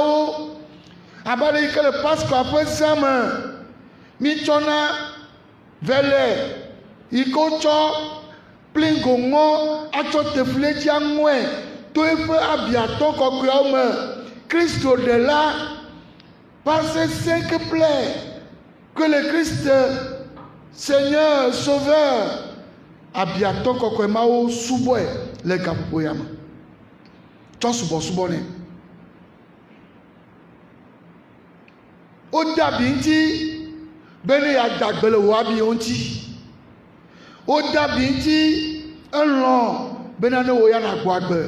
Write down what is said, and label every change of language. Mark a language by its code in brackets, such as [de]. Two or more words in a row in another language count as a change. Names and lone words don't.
[ee] Abale yi ke le Pascal ƒe zã me, mitsɔna vele yi ke wotsɔ pligoŋɔ atsɔ tefletsi aŋɔe to eƒe abiatɔ kɔkɔeawo me. Kristo ɖela [fr] par ses 5 plaies que le Christ Seigneur Sauveur [ee] abiatɔ kɔkɔe mawo subɔe le gaƒoƒo ya me tsɔ subɔsubɔ nɛ. Wode abi ŋuti be ne yeada gbe le wò abiwo ŋuti. Wode abi ŋuti elɔ̃ bena ne wò ya nàgbɔ agbe.